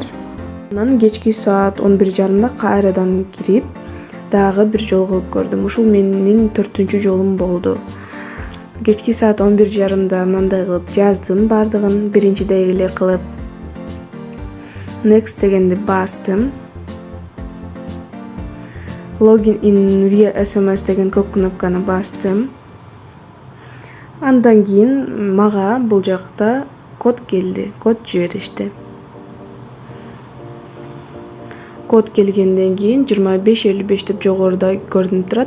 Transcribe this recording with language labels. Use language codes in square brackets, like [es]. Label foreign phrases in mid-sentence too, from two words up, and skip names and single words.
[ky] Анан кечки саат 11:30 кайрадан кирип, дагы бир жол кылып көрдүм. Ушул менин 4-чү жолум болду. Кечки саат 11:30 мындай кылып жаздым бардыгын, биринчидей эле кылып. Next дегенди бастым. [en] Login in via SMS [ky] деген көк кнопканы бастым. Андан кийин мага бул жакта код келди. Код жиберишти. Код келгенден кийин 2555 деп жогоруда көрүнүп турат.